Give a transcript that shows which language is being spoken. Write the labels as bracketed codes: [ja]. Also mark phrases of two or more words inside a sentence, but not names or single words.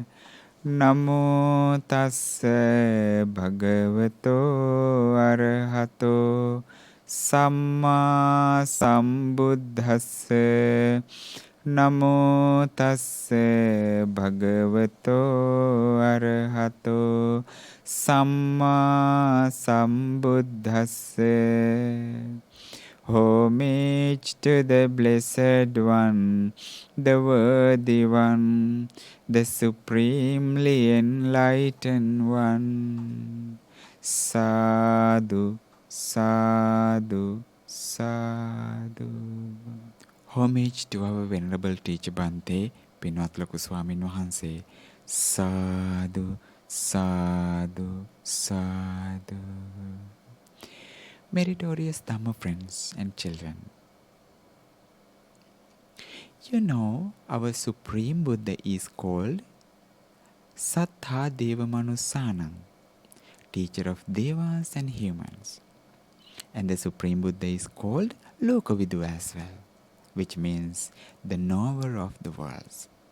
[pi] Namo tassa bhagavato arahato samma sambuddhassa. Namo tassa bhagavato arahato samma sambuddhassa. [en] Homage to the Blessed One, the Worthy One, the Supremely Enlightened One. [pi] Sadhu, sadhu, sadhu. [en] Homage to our Venerable Teacher Bhante, Pinwat Loku Swamin Wahanse. [pi] Sadhu, sadhu, sadhu. [en] Meritorious Dhamma friends and children, you know our Supreme Buddha is called [pi] Sattha Devamanusanam, [en] teacher of Devas and humans. And the Supreme Buddha is called Lokavidu as well, which means the knower of the worlds.